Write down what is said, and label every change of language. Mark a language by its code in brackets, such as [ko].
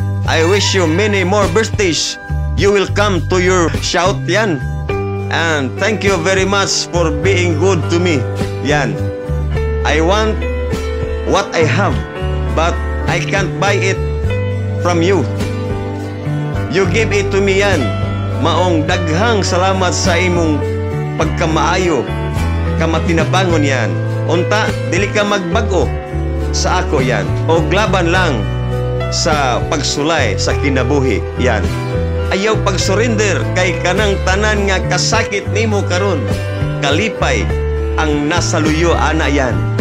[en] I wish you many more birthdays. You will come to your shout. Yan. And thank you very much for being good to me. Yan. I want what I have, but I can't buy it from you. You give it to me yan. [ceb] Maong daghang salamat sa imong pagkamaayo. Kamatinabangon yan. Unta, dili ka magbago sa ako yan. O glaban lang sa pagsulay sa kinabuhi yan. Ayaw pag-surrender kay kanang tanan nga kasakit nimo karon. Kalipay ang nasaluyo ana yan.